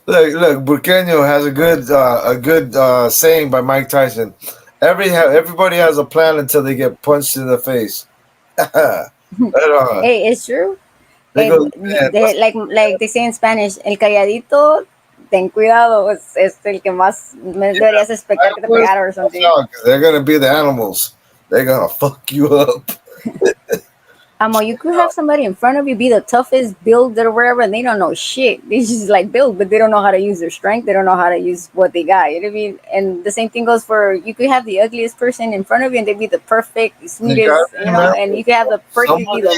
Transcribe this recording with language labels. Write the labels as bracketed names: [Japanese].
[English] Look, Burqueño has a good saying by Mike Tyson. Everybody has a plan until they get punched in the face. Hey, it's true. Like they say in Spanish, [Spanish] el calladito, ten cuidado, es el que más deberías expectar que te pegara [English] or something. They're gonna be the animals. They're gonna fuck you up. You could have somebody in front of you be the toughest build or whatever, and they don't know shit. They just like build, but they don't know how to use their strength. They don't know how to use what they got. You know what I mean? And the same thing goes for, you could have the ugliest person in front of you, and they'd be the perfect, sweetest, and you could have the perfect.